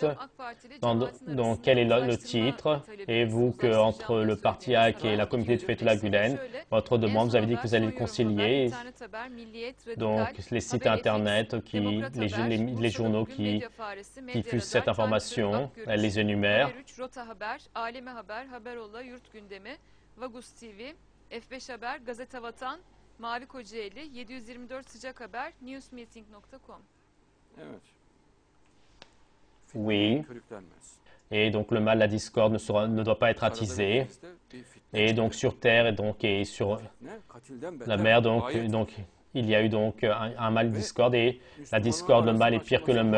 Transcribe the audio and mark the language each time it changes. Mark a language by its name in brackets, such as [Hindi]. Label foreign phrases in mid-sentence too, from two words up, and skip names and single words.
[French] Donc, quel est le titre? Et vous, entre le parti AK et la communauté de Fethullah Gülen, votre demande, vous avez dit que vous allez le concilier. Donc, les sites Internet, les journaux qui diffusent cette information, elle les énumère. F5 Haber, Gazete Vatan, Mavi Kocaeli, 724 Sıcak Haber, newsmeeting.com. Oui. Et donc le mal, la discorde ne doit pas être attisé. Et donc sur terre et sur la mer, donc il y a eu donc un mal discorde, et la discorde, le mal est pire que le meurtre.